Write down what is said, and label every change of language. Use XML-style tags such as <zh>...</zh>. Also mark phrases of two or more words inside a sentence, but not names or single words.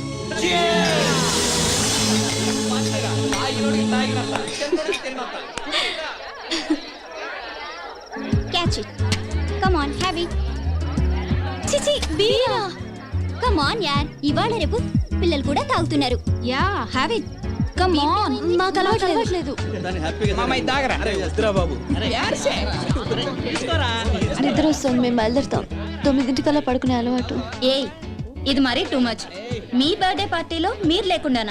<en>Cheers! Catch it. Come on, have it.</en> <te>చిచి, బీరా.</te> <en>Come on</en> <te>యార్, ఇవాళ రేపు పిల్లలు కూడా తాగుతున్నారు.</te> <en>ya, have it. come on,</en> <te>మాకు అలవాట్లేదు. బాబు, నిద్ర వస్తుంది, మేము బయలుదేరుతాం. 9 పడుకునే అలవాటు. ఏ ఇది మరీ</te> <en>too much.</en> <te>మీ</te> <en>birthday partyలో</en> <te>మీరు లేకుండానా?</te>